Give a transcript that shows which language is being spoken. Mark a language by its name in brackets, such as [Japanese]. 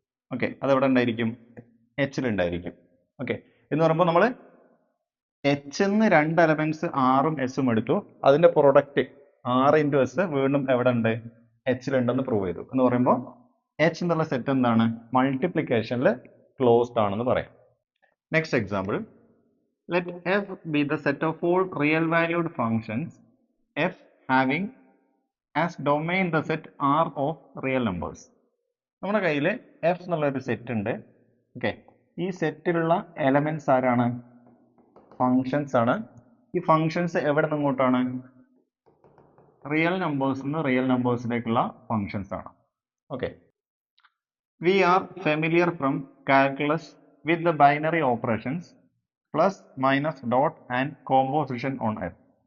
[Malayalam] Okay, അത് എവിടെ ഉണ്ടായിരിക്കും? എച്ചിൽ ഉണ്ടായിരിക്കും. ഓക്കെ, എന്ന് പറയുമ്പോൾ നമ്മൾ എച്ച് എന്ന് രണ്ട് എലമെന്റ്സ് ആറും എസും എടുത്തു, അതിന്റെ പ്രൊഡക്റ്റ് 6 ഇൻറ്റു എസ് വീണ്ടും എവിടെ ഉണ്ട്? എച്ചിൽ ഉണ്ടെന്ന് പ്രൂവ് ചെയ്തു. എന്ന് പറയുമ്പോൾ എച്ച് എന്നുള്ള സെറ്റ് എന്താണ്? മൾട്ടിപ്ലിക്കേഷനിൽ ക്ലോസ്ഡ് ആണെന്ന് പറയാം. [English] Next example, let f be the set of all real valued functions f having as domain the set R of real numbers. [Malayalam] നമ്മുടെ കയ്യിൽ എഫ് എന്നുള്ള ഒരു സെറ്റ് ഉണ്ട്. ഓക്കെ, ഈ സെറ്റിലുള്ള എലമെന്റ്സ് ആരാണ്? ഫങ്ഷൻസ് ആണ്. ഈ ഫങ്ഷൻസ് എവിടെ നിന്ന് ഇങ്ങോട്ടാണ്? റിയൽ നമ്പേഴ്സ് നിന്ന് റിയൽ നമ്പേഴ്സിലേക്കുള്ള ഫങ്ഷൻസ് ആണ്. [English] Okay, we are familiar from calculus with the binary operations plus minus dot and composition on f.